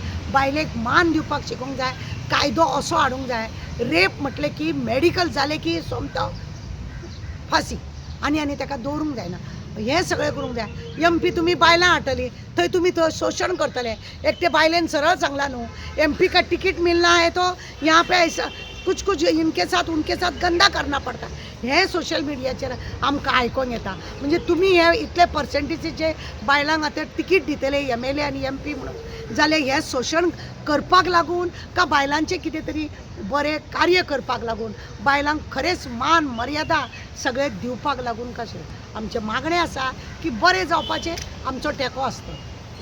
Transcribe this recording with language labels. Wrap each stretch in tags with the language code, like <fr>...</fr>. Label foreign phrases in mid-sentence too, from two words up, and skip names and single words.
<kok>बायलेक मान दिवपाक शिकोवंक जाय. कायदो असो हाडूंक जाय रेप म्हटले की मेडिकल जाले की सोमतो फासी आनी ताका दवरूंक जायना. हे सगळें करूंक जाय. MP तुमी बायलां हाडटली थंय तुमी थंय शोशण करतले. एक ते बायलेन सरळ सांगला न्हू</kok> <hi>MP का टिकीट मिलना है तो यहाँ पे कुछ कुछ इनके साथ गंदा करना</hi> <kok>पडटा हे सोशल मिडियाचेर आमकां आयकोंक येता. म्हणजे तुमी हे इतले पर्सेंटेजीचे बायलांक आतां तिकीट दितले MLA आनी MP म्हणून जाल्यार हे शोशण करपाक लागून का बायलांचें कितें तरी बरें कार्य करपाक लागून बायलांक खरेंच मान मर्यादा सगळे दिवपाक लागून कशें आमचें मागणें आसा की बरें जावपाचें आमचो तेंको आसता.</kok>